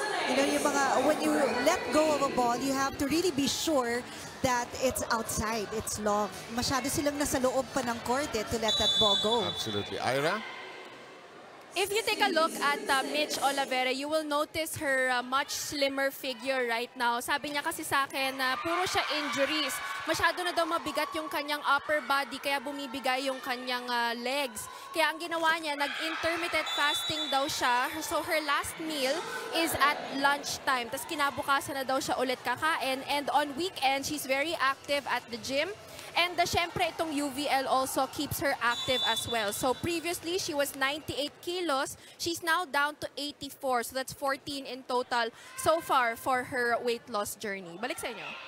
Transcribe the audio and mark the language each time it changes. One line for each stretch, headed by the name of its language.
English: You know,
Filipino: yung mga,
English: when you let go of a ball, you have to really be sure that it's outside, it's long.
Filipino: Masyado silang nasa loob pa ng court eh
English: to let that ball go. Absolutely. Ira? If you take a look at Mitch Olivera, you will notice her much slimmer figure right now.
Filipino: Sabi niya kasi sa akin na puro siya injuries. Masyado na daw mabigat yung kanyang upper body kaya bumibigay yung kanyang legs. Kaya ang ginawa niya, nag-intermittent fasting daw siya.
English: So her last meal is at lunchtime.
Filipino: Tapos kinabukasan na daw siya ulit kakain.
English: And on weekend, she's very active at the gym. And
Filipino: syempre, itong
English: UVL also keeps her active as well. So previously, she was 98 kilos. She's now down to 84. So that's 14 in total so far for her weight loss journey.
Filipino: Balik sa inyo.